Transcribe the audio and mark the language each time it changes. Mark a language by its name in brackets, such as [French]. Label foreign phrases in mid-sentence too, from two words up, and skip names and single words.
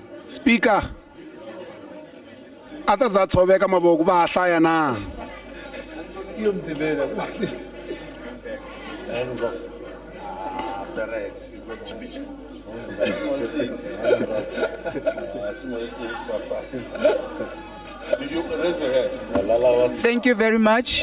[Tsonga] Speaker, ata za tshoveka mavoko va hlaya na. [English] Thank you very much.